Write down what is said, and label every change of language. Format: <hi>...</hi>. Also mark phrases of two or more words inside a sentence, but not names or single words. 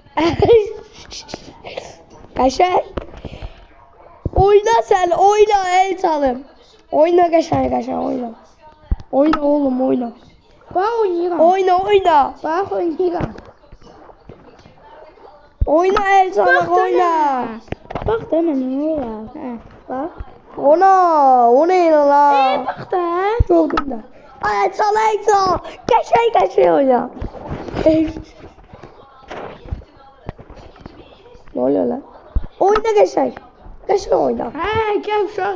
<tr>Kaşay. Oyna sen oyna el çalım. Oyna kaşay oyna. Oyna oğlum oyna.</tr> <az>Bak oynayıram. Oyna. Bak oynayıram.</az> <tr>Oyna el çalım oyna.</tr> <az>Bak da mənə nə olar? Hə, bak.</az> <tr>O ne la? Bak da. Gördüm de. Ay çal. Kaşay oyna. oluyor lan? Oyna geçer. Geçer oyna.</tr> <az>He gel uşağa.</az>